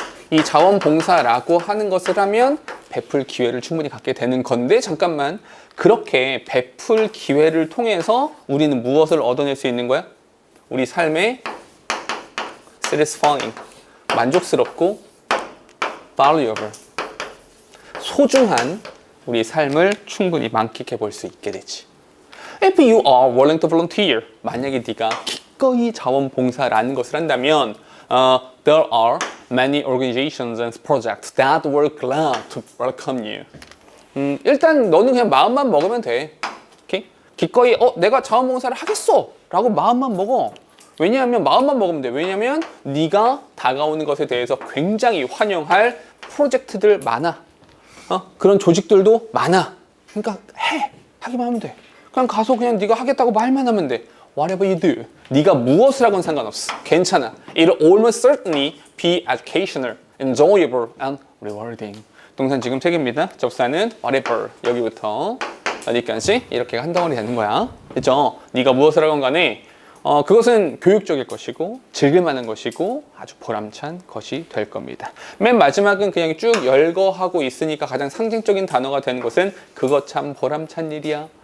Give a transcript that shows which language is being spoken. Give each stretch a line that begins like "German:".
Korean: 이 자원봉사라고 하는 것을 하면 베풀 기회를 충분히 갖게 되는 건데, 잠깐만, 그렇게 베풀 기회를 통해서 우리는 무엇을 얻어낼 수 있는 거야? 우리 삶의 satisfying, 만족스럽고 valuable, 소중한 우리 삶을 충분히 만끽해 볼 수 있게 되지.
English: If you are willing to volunteer,
Korean: 만약에 네가 기꺼이 자원봉사라는 것을 한다면
English: there are many organizations and projects that were glad to welcome you.
Korean: 일단 너는 그냥 마음만 먹으면 돼. 오케이? 기꺼이 내가 자원봉사를 하겠어 라고 마음만 먹어. 왜냐하면 마음만 먹으면 돼. 왜냐하면 네가 다가오는 것에 대해서 굉장히 환영할 프로젝트들 많아. 그런 조직들도 많아. 그러니까 하기만 하면 돼. 그냥 가서 그냥 네가 하겠다고 말만 하면 돼.
English: Whatever you do,
Korean: 네가 무엇을 하건 상관없어. 괜찮아.
English: It'll almost certainly be educational, enjoyable, and rewarding.
Korean: 동사는 지금 3개입니다. 접사는 whatever, 여기부터 어디까지 이렇게 한 덩어리 되는 거야. 그렇죠? 네가 무엇을 하건 간에 그것은 교육적일 것이고 즐길만한 것이고 아주 보람찬 것이 될 겁니다. 맨 마지막은 그냥 쭉 열거하고 있으니까 가장 상징적인 단어가 되는 것은 그것 참 보람찬 일이야.